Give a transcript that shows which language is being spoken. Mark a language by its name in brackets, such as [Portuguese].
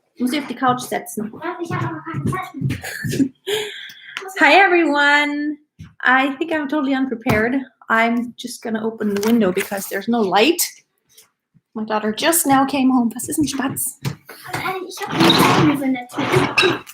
[German] Ich muss sie auf die Couch setzen. Ich habe aber keine Zeit mehr. [English] Hi everyone. I think I'm totally unprepared. I'm just gonna open the window because there's no light. My daughter just now came home. [German] Was ist ein Spatz? Ich habe keine Zeit mehr.